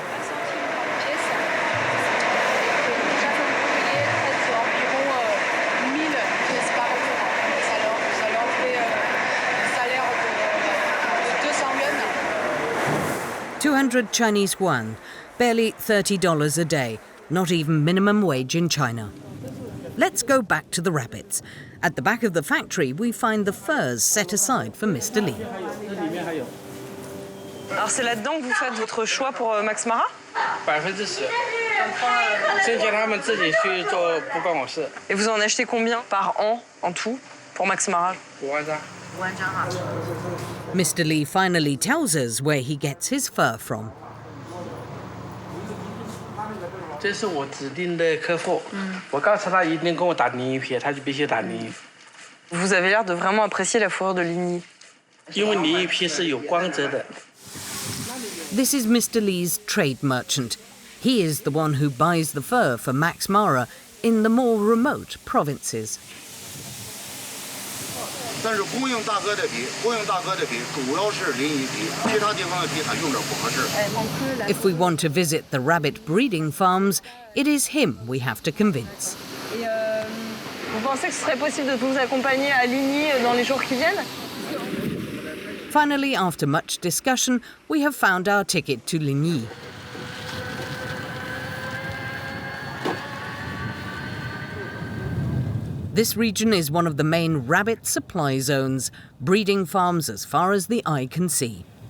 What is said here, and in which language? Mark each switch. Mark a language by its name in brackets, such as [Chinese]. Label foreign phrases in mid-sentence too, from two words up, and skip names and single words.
[English] $200 Chinese yuan, barely $30 a day, not even minimum wage in China. Let's go back to the rabbits. At the back of the factory, we find the furs set aside for Mr. Lee. [French] Alors c'est là-dedans que vous faites votre choix pour Max Mara? [Chinese] 10%，剩下他们自己去做，不关我事。 [French] Et vous en achetez combien par an en tout pour Max Mara? [Chinese] 5万张。 5万张哈。 [English] Mr. Lee finally tells us where he gets his fur from. [Chinese] 这是我指定的客户，我告诉他一定跟我打另一批，他就必须打另一批。 [French] Vous avez l'air de vraiment apprécier la fourrure de Ligny. [Chinese] 因为另一批是有光泽的。 [English] This is Mr. Lee's trade merchant. He is the one who buys the fur for Max Mara in the more remote provinces. [Chinese] 但是供应大哥的皮主要是临沂皮，其他地方的皮它用着不合适。 [English] If we want to visit the rabbit breeding farms, it is him we have to convince. [French] Et vous pensez que ce serait possible de vous accompagner à Ligny dans les jours qui viennent? [English] Finally, after much discussion, we have found our ticket to Ligny. This region is one of the main rabbit supply zones, breeding farms as far as the eye can see.